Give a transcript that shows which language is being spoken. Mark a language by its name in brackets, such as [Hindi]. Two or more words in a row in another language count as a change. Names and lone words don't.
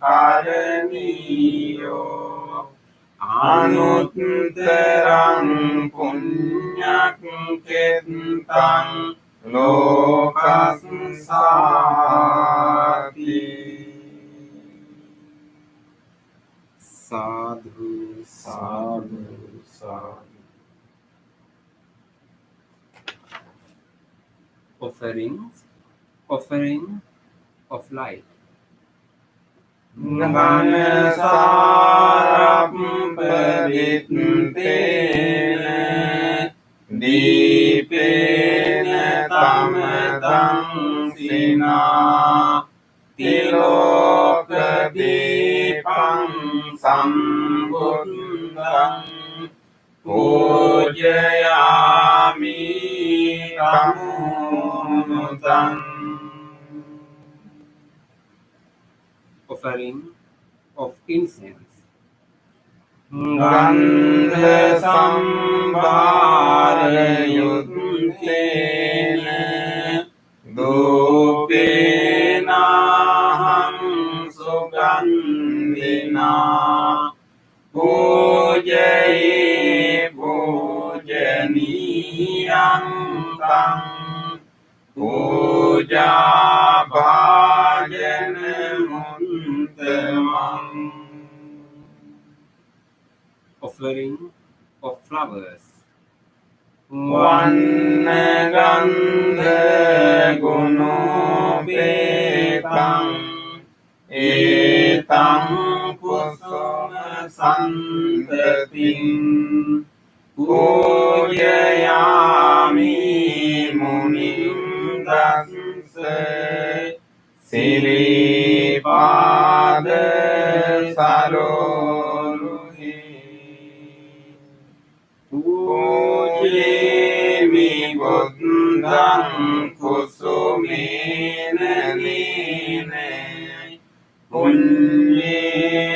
[Pali] කරණියෝ අනුත්තරං පුඤ්ඤක්ඛෙත්තං ලෝකස්සාති. Sadhu, සාදු සාදු. [English] offering of light. [Pali] ඝන සාරප්පවිත්තේන දීපේන තමතං සිනා තිලෝක දීපං සම්බුද්ධං පූජයාමි කමුතං. [English] Offering of incense. [Pali] ගන්ධ සම්භාරයුත්තේන දූපේනහං සුගන්ධිනා පූජයේ පූජනීයං තං පූජා භාජන මුත්තමං. [English] Offering of flowers. [Pali] වන්න ගන්ධ ගුණෝපේතං ඒතං කුසුම සන්තතින් පූජයාමි මුනිං දස්ස සිරිපාද සරෝරුහි පූජේමි බුද්ධං කුසුමේන නීනේ පුඤ්ඤේ